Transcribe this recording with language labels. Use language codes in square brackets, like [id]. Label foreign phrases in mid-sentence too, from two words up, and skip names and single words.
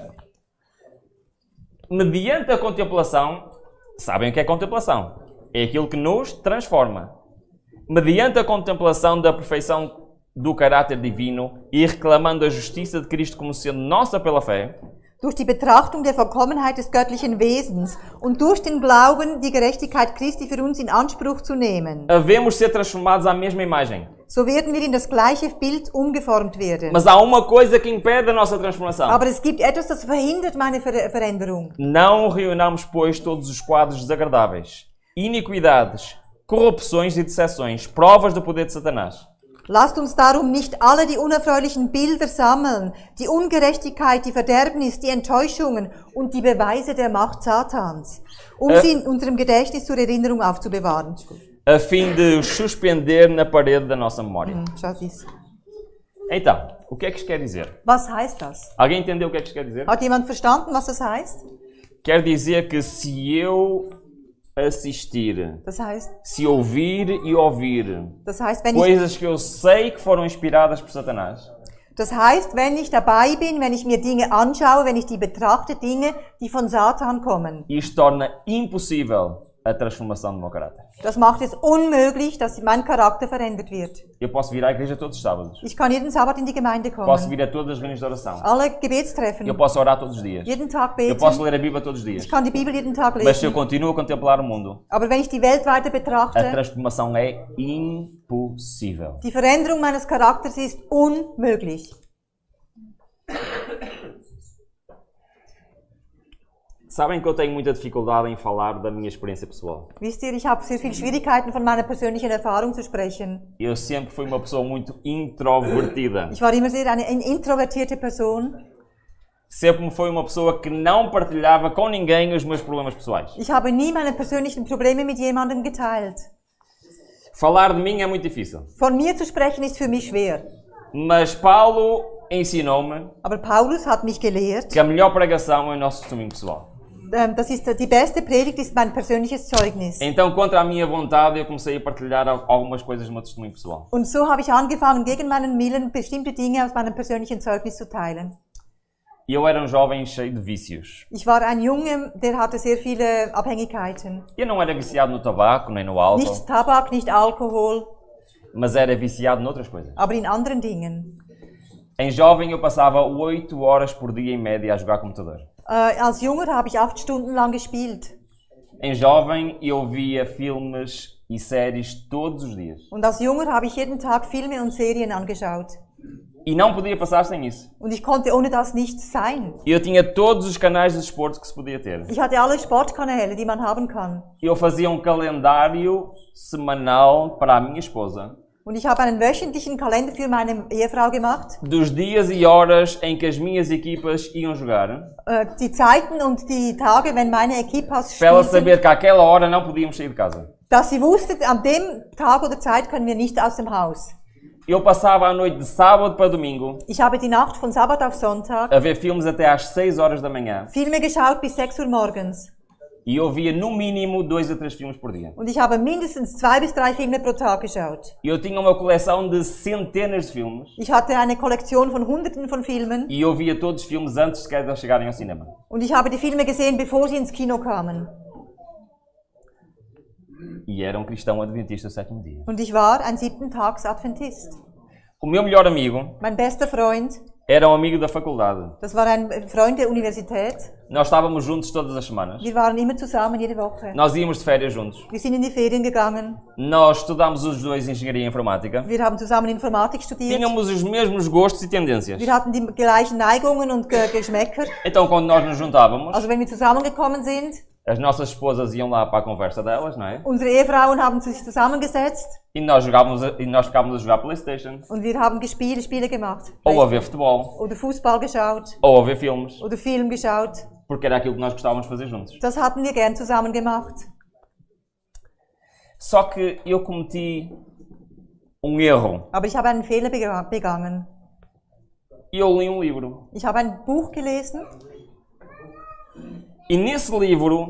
[pt] Mediante a contemplação, sabem o que é contemplação? É aquilo que nos transforma. Mediante a contemplação da perfeição do caráter divino e reclamando a justiça de Cristo como sendo nossa pela fé, [de] Durch die Betrachtung der Vollkommenheit des göttlichen Wesens und durch den Glauben die Gerechtigkeit Christi für uns in Anspruch zu nehmen. [pt] havemos ser transformados à mesma imagem. [de] So werden wir in das gleiche Bild umgeformt werden. [pt] Mas há uma coisa que impede a nossa transformação. [de] Aber es gibt etwas, das verhindert meine Veränderung. [pt] Não reunamos, pois, todos os quadros desagradáveis, iniquidades, corrupções e decepções, provas do poder de Satanás. [de] Lasst uns darum nicht alle die unerfreulichen Bilder sammeln, die Ungerechtigkeit, die Verderbnis, die Enttäuschungen und die Beweise der Macht Satans, sie in unserem Gedächtnis zur Erinnerung aufzubewahren. [pt] A fim de os suspender na parede da nossa memória. [de] Schaut dies. [pt] Então, o que é que isto quer dizer? [de] Was heißt das? [pt] Alguém entendeu o que é que isto quer dizer? [de] Hat jemand verstanden, was das heißt? [pt] Quer dizer que se eu assistir, [de] Das heißt, [pt] se ouvir e ouvir [de] wenn ich, [pt] coisas que eu sei que foram inspiradas por Satanás, [de] wenn ich dabei bin, wenn ich mir Dinge anschaue, wenn ich die betrachte, Dinge, die von Satan kommen. [pt] isto torna impossível a transformação do meu caráter. [de] Das macht es unmöglich, dass mein Charakter verändert wird. [pt] Eu posso vir à igreja todos os sábados. [de] Ich kann jeden Sabbat in die Gemeinde [pt] Posso [de] kommen. [pt] vir a todas as reuniões de oração. [de] Alle Gebetstreffen. [pt] Eu posso orar todos os dias. [de] Jeden Tag [pt] Eu [de] beten. [pt] posso ler a Bíblia todos os dias. [de] Ich kann die Bibel jeden Tag [pt] Mas se eu [de] lesen. [pt] continuo a contemplar o mundo, [de] Aber wenn ich die Welt weiter [pt] a [de] betrachte, [pt] transformação é impossível. [de] die Veränderung meines Charakters ist unmöglich. [pt] Sabem que eu tenho muita dificuldade em falar da minha experiência pessoal. [de] Wisst ihr, ich habe sehr viele Schwierigkeiten, von meiner persönlichen Erfahrung zu sprechen. [pt] Eu sempre fui uma pessoa muito introvertida. [de] Ich war immer sehr eine introvertierte Person. [pt] Sempre fui uma pessoa que não partilhava com ninguém os meus problemas pessoais. [de] Ich habe nie meine persönlichen Probleme mit jemandem geteilt. [pt] Falar de mim é muito difícil. [de] Von mir zu sprechen ist für mich schwer. [pt] Mas Paulo ensinou-me [de] Aber Paulus hat mich gelehrt, [pt] que a melhor pregação é o nosso testemunho pessoal. [de] das ist die beste Predigt ist mein persönliches Zeugnis. [pt] Então, contra a minha vontade, eu comecei a partilhar algumas coisas do meu testemunho pessoal. [de] Und so habe ich angefangen, gegen meinen Willen bestimmte Dinge aus meinem persönlichen Zeugnis zu teilen. [pt] E eu era um jovem cheio de vícios. [de] Ich war ein Junge, der hatte sehr viele Abhängigkeiten. [pt] Eu não era viciado no tabaco, nem no álcool, [de] Nicht Tabak, nicht Alkohol, [pt] mas era viciado noutras coisas. [de] aber in anderen Dingen. [pt] Em jovem, eu passava 8 horas por dia em média a jogar computador. [de] Als Junger habe ich 8 Stunden lang gespielt. [pt] Em jovem, eu via filmes e séries todos os dias. [de] Und als Junger habe ich jeden Tag Filme und Serien angeschaut. [pt] E não podia passar sem isso. [de] Und ich konnte ohne das nicht sein. [pt] Eu tinha todos os canais de desporto que se podia ter. [de] Ich hatte alle Sportkanäle, die man haben kann. [pt] Eu fazia um calendário semanal para a minha esposa [de] Und ich habe einen wöchentlichen Kalender für meine Ehefrau gemacht. [pt] dos dias e horas em que as minhas equipas iam jogar, [de] Die Zeiten und die Tage, wenn meine Equipas [pt] para ela [de] spielten, [pt] saber que àquela hora não podíamos sair de casa. [de] dass sie wusste, an dem Tag oder Zeit können wir nicht aus dem Haus. [pt] Eu passava a noite de sábado para domingo [de] Ich habe die Nacht von Sabbat auf Sonntag [pt] a ver filmes até às 6 horas da manhã. [de] Filme geschaut bis 6 Uhr morgens. [pt] E eu via no mínimo 2 a 3 filmes por dia. [de] Und ich habe mindestens 2 bis 3 Filme pro Tag geschaut. [pt] Eu tinha uma coleção de centenas de filmes [de] Ich hatte eine Kollektion von Hunderten von Filmen. [pt] e eu via todos os filmes antes sequer de eles chegarem ao cinema. [de] Und ich habe die Filme gesehen, bevor sie ins Kino kamen. [pt] E era um cristão adventista do sétimo dia. [de] Und ich war ein 7-Tags-Adventist. [pt] O meu melhor amigo [de] Mein bester Freund [pt] Era um amigo da faculdade. [de] Das war ein Freund der Universität. [pt] Nós estávamos juntos todas as semanas. [de] Wir waren immer zusammen, jede Woche. [pt] Nós íamos de férias juntos. [de] Wir sind in die Ferien gegangen. [pt] Nós estudámos os dois Engenharia Informática. [de] Wir haben zusammen Informatik studiert. [pt] Tínhamos os mesmos gostos e tendências. [de] Wir hatten die gleichen Neigungen und Geschmäcker. [pt] Então, quando nós nos juntávamos, [de] Also wenn wir zusammengekommen sind, [pt] as nossas esposas iam lá para a conversa delas, não é? [de] unsere Ehefrauen haben sich zusammengesetzt [pt] E nós ficávamos a jogar PlayStation, [de] und wir haben Spiele gemacht. [pt] ou a ver futebol, [de] Oder Fußball geschaut [pt] ou a ver filmes, [de] oder Film geschaut. [pt] porque era aquilo que nós gostávamos de fazer juntos. [de] Das hatten wir gern zusammen gemacht. [pt] Só que eu cometi um erro. [de] Aber ich habe einen Fehler begangen. [pt] Eu li um livro. [de] Ich habe ein Buch gelesen [pt] E nesse livro